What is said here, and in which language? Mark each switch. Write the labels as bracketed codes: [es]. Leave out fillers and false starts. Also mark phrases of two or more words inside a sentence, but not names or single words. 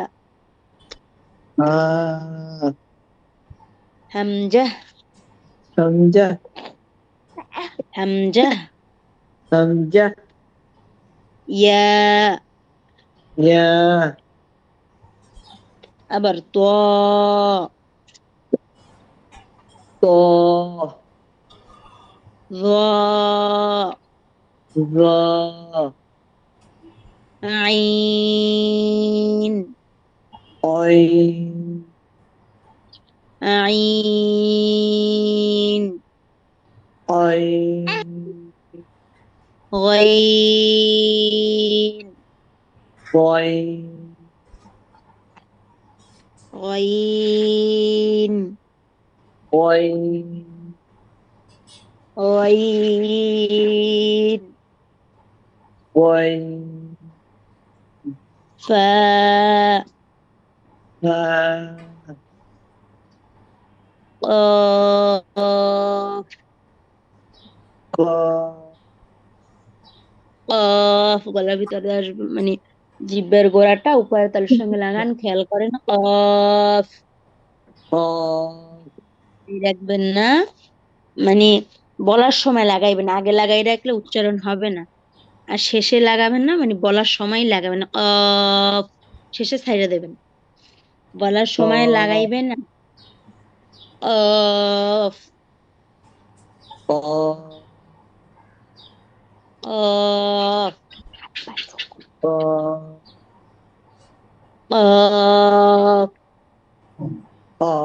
[bn] হা হামজা হামজা হামজা হামজা ইয়া ইয়া আবার ত ত ظ র আইন অইন আইন অইন غين বইন غين বইন غين বইন فاء হা قاف ক قاف গলার ভিতরে আসবে মানে জিহ্বার গোড়াটা উপরের তালুর সঙ্গে লাগান খেয়াল করেন কফ ক রাখবেন না মানে বলার সময় লাগাইবেন আগে লাগাই রাখলে উচ্চারণ হবে না আর শেষে লাগাবেন না মানে বলার সময় লাগাবেন না কফ শেষে ছাইড়া দেবেন বলার সময় ক লাগাইবেন না কফ ক কফ ক কফ ক